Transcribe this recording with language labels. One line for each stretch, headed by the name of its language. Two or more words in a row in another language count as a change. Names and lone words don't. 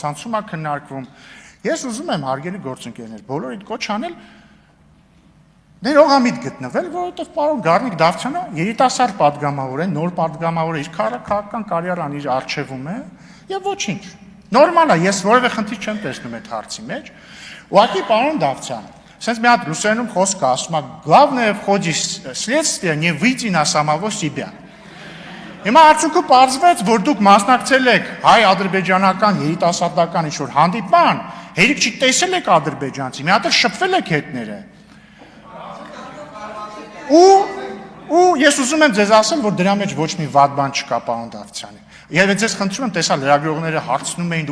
Armenian: է քննարկվում։ Ես ուզում եմ հարգելի գործընկերներ, բոլորիդ կոչ անել ներողամիտ գտնվել, որովհետև պարոն Գառնիկ Դավթյանը երիտասարդ падգամավոր է, նոր падգամավոր է, իր քաղաքական կարիերան իր արժևում է եւ ոչինչ։ Նորմալ է, ես որևէ խնդիր չեմ տեսնում այդ հարցի մեջ։ Ուղղակի պարոն Դավթյան, sense մի հատ ռուսերենում խոսք ասում է,
Russian: главное в ходе следствия не выйти на самого себя։
Armenian: Հիմա արդյունքը պարզվեց, որ դուք մասնակցել եք հայ-ադրբեջանական երիտասարդական ինչ-որ հանդիպման, հերիք չի տեսել եք ադրբեջանցի, մի հատ էլ շփվել եք հետները։ Ու ես ուզում եմ ձեզ ասեմ, որ դրա մեջ ոչ մի վատ բան չկա, պարոն Դավթյանի։ Եվ ձեզ խնդրում եմ, տեսա լրագրողները հարցնում էին,